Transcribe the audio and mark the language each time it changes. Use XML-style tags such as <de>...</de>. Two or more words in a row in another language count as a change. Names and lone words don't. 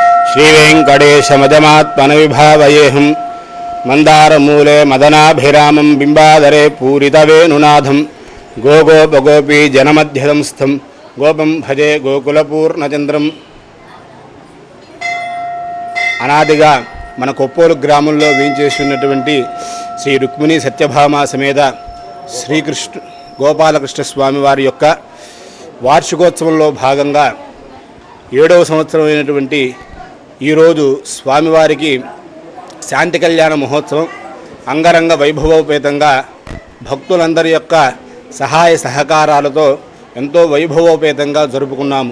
<sa>श्रीवेङ्कटेशमजमात्मनविभावयेऽहं मन्दारमूले मदनाभिरामं बिम्बाधरे पूरितवेणुनाथं गोगोपगोपी जनमध्यदंस्थं गोपं भजे गोकुलपूर्णचन्द्रं।</sa> <te>అనాదిగా మన కొప్పోలు గ్రామంలో వేయించేస్తున్నటువంటి శ్రీ రుక్మిణీ సత్యభామ సమేత శ్రీకృష్ణ గోపాలకృష్ణ స్వామి వారి యొక్క వార్షికోత్సవంలో భాగంగా 7వ సంవత్సరం అయినటువంటి ఈరోజు స్వామివారికి శాంతి కళ్యాణ మహోత్సవం అంగరంగ వైభవోపేతంగా భక్తులందరి యొక్క సహాయ సహకారాలతో ఎంతో వైభవోపేతంగా జరుపుకున్నాము.</te>